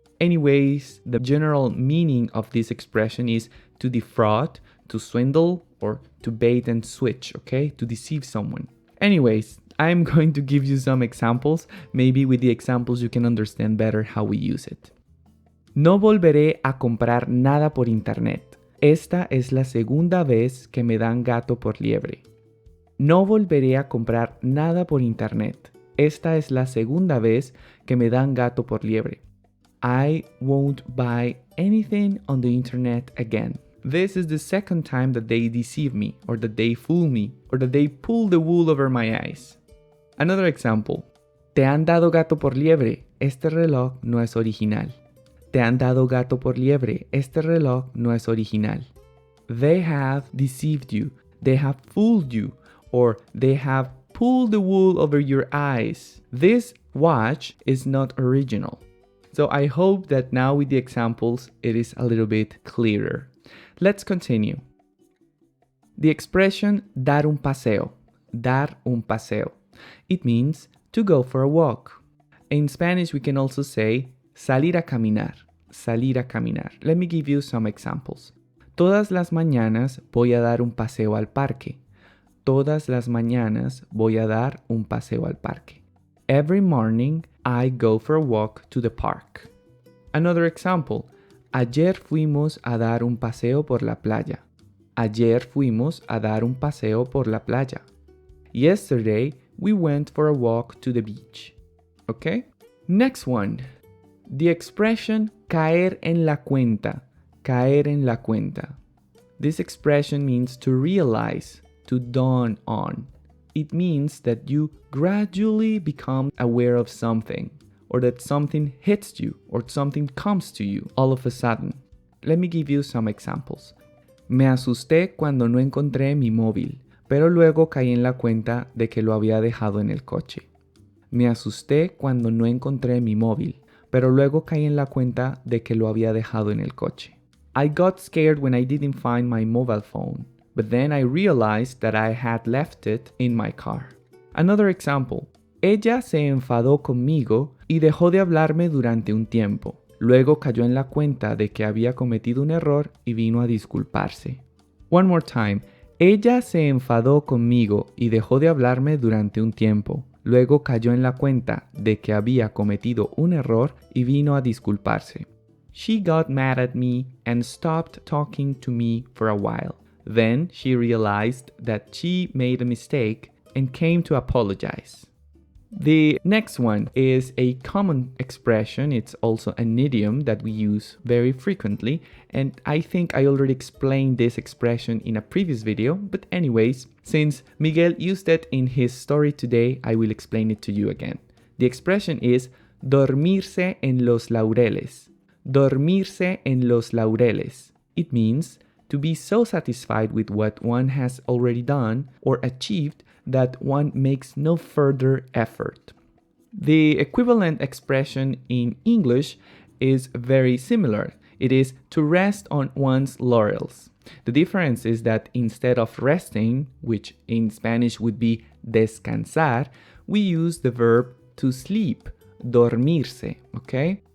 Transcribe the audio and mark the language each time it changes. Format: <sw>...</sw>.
<en>Anyways, the general meaning of this expression is to defraud, to swindle, or to bait and switch, okay? To deceive someone. Anyways, I'm going to give you some examples. Maybe with the examples you can understand better how we use it.</en> <es>No volveré a comprar nada por internet. Esta es la segunda vez que me dan gato por liebre. No volveré a comprar nada por internet. Esta es la segunda vez que me dan gato por liebre.</es> <en>I won't buy anything on the internet again. This is the second time that they deceive me, or that they fool me, or that they pull the wool over my eyes. Another example.</en> <es>Te han dado gato por liebre. Este reloj no es original. Te han dado gato por liebre. Este reloj no es original.</es> <en>They have deceived you. They have fooled you. Or they have pulled the wool over your eyes. This watch is not original. So I hope that now with the examples, it is a little bit clearer. Let's continue. The expression</en> <es>dar un paseo. Dar un paseo.</es> <en>It means to go for a walk. In Spanish, we can also say</en> <es>salir a caminar. salir a caminar.</es> <en>Let me give you some examples.</en> <es>Todas las mañanas voy a dar un paseo al parque. Todas las mañanas voy a dar un paseo al parque.</es> <en>Every morning I go for a walk to the park. Another example.</en> <es>Ayer fuimos a dar un paseo por la playa. Ayer fuimos a dar un paseo por la playa.</es> <en>Yesterday we went for a walk to the beach. Okay? Next one. The expression</en> <es>caer en la cuenta. Caer en la cuenta.</es> <en>This expression means to realize, to dawn on. It means that you gradually become aware of something, or that something hits you, or something comes to you all of a sudden. Let me give you some examples.</en> <es>Me asusté cuando no encontré mi móvil, pero luego caí en la cuenta de que lo había dejado en el coche. Me asusté cuando no encontré mi móvil, pero luego caí en la cuenta de que lo había dejado en el coche.</es> <en>I got scared when I didn't find my mobile phone, but then I realized that I had left it in my car. Another example.</en> <es>Ella se enfadó conmigo y dejó de hablarme durante un tiempo. Luego cayó en la cuenta de que había cometido un error y vino a disculparse.</es> <en>One more time.</en> <es>Ella se enfadó conmigo y dejó de hablarme durante un tiempo. Luego cayó en la cuenta de que había cometido un error y vino a disculparse.</es> <en>She got mad at me and stopped talking to me for a while. Then she realized that she made a mistake and came to apologize. The next one is a common expression. It's also an idiom that we use very frequently, and I think I already explained this expression in a previous video, but anyways, since Miguel used it in his story today, I will explain it to you again. The expression is</en> <es>dormirse en los laureles. Dormirse en los laureles.</es> <en>It means to be so satisfied with what one has already done or achieved that one makes no further effort. The equivalent expression in English is very similar. It is to rest on one's laurels. The difference is that instead of resting, which in Spanish would be descansar, we use the verb to sleep, dormirse, okay?</en>